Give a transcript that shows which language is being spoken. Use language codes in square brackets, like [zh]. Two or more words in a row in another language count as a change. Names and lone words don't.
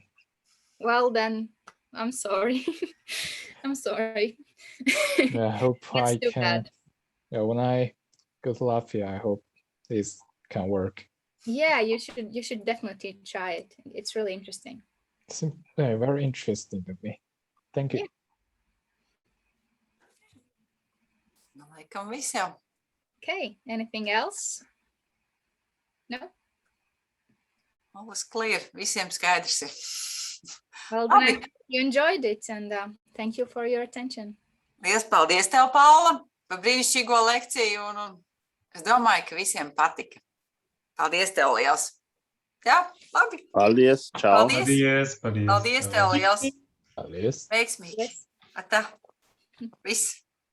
[en] Well then, I'm sorry. I'm sorry. Yeah, I hope I can. Bad. Yeah, when I go to Latvia, I hope this can work. Yeah, you should definitely try it. It's really interesting. It's very interesting to me. Thank you. Yeah. [lv] Laikam viss jau. [en] Okay, anything else? No? All was clear. [lv] Visiem skaidrs ir. [en] Well, then I hope you enjoyed it, and thank you for your attention. [lv] Liels paldies tev, Paula, par brīnišķīgo lekciju, un es domāju, ka visiem patika. Paldies tev liels. Jā, labi. Paldies, čau. Paldies tev liels. Paldies. Veiksmīgi. Atā. Viss.